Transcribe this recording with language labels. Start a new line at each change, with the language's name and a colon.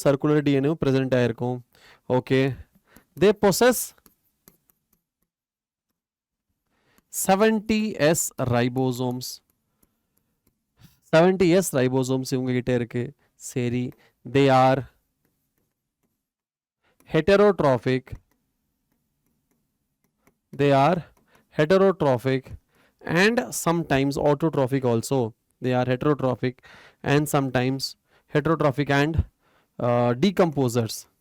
English: circular DNA present
Tamil: ஆயிருக்கும்.
English: Okay, they possess 70s ribosomes.
Tamil: 70s ribosomes இவங்க கிட்ட இருக்கு.
English: சரி, they are heterotrophic. They are heterotrophic and sometimes autotrophic also. They are heterotrophic and sometimes heterotrophic and decomposers.